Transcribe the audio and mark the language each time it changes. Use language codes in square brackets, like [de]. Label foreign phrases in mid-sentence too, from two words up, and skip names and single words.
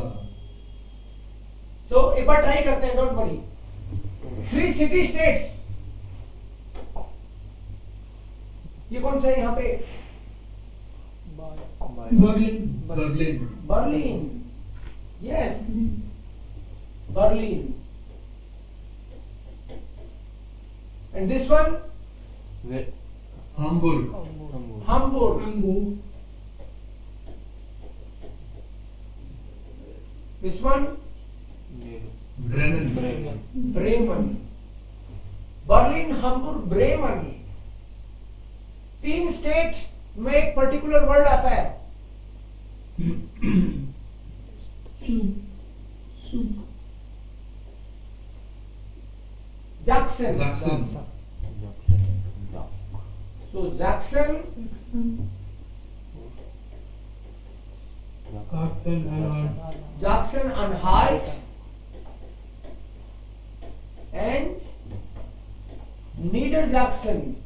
[hi] तो एक बार ट्राई करते हैं, [en] don't worry. [hi] 3 [en] city states. [hi] ये कौन सा है यहाँ पे? बर्लिन। बर्लिन। यस, बर्लिन। [en] and this one? हाम्बुर्ग। Hamburg. This one? ब्रेमेन। Bremen. बर्लिन, hamburg, ब्रेमन। [hi] 3 स्टेट में एक [en] particular word [hi] आता है। जैक्सन। [en] So Jackson, Anhalt, and Niedersachsen.